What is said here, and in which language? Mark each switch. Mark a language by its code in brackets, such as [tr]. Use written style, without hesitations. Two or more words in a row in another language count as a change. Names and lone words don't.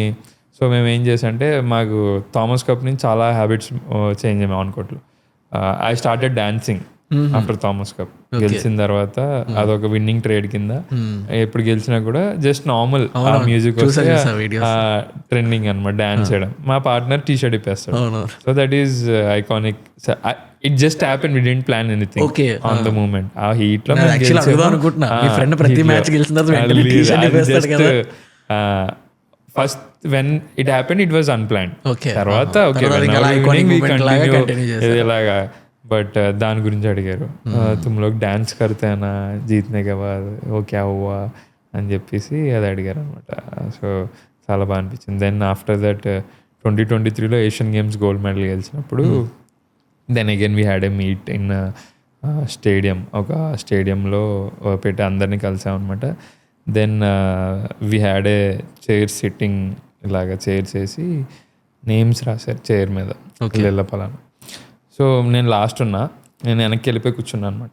[te] సో మేము ఏం చేసామంటే, మాకు థామస్ కప్ నుంచి చాలా [en] habits change [te] అయ్యాము అనుకోట్లు. [en] I started dancing after Thomas Cup. [te] గెలిచిన తర్వాత అదొక [en] winning trade [te] కింద, ఎప్పుడు గెలిచినా కూడా [en] just normal music [te] వస్తే ట్రెండింగ్ అనమాట డాన్స్ చేయడం. మా పార్ట్నర్ [en] T shirt [te] ఇప్పేస్తాడు. [en] so that is iconic. it just happen, we didn't plan anything on the moment. [te] ఆ హీట్ లో [en] first when it happen it was unplanned. [te] తర్వాత ఇలాగా, బట్ దాని గురించి అడిగారు. [hi] तुम लोग डांस करते ना जीतने के बाद वो क्या हुआ [te] అని చెప్పేసి అది అడిగారు అనమాట. [en] సో [te] చాలా బాగా అనిపించింది. [en] then after that 2023లో ఏషియన్ గేమ్స్ gold medal గెలిచినప్పుడు then again we had a meet in stadium. [te] ఒక స్టేడియంలో పెట్టి అందరినీ కలిసామన్నమాట. [en] then we had a chair sitting, [te] ఇలాగ చైర్స్ వేసి నేమ్స్ రాశారు చైర్ మీద, పలానా. సో నేను లాస్ట్ ఉన్నా, నేను వెనక్కి వెళ్ళిపోయి కూర్చున్నాను అనమాట.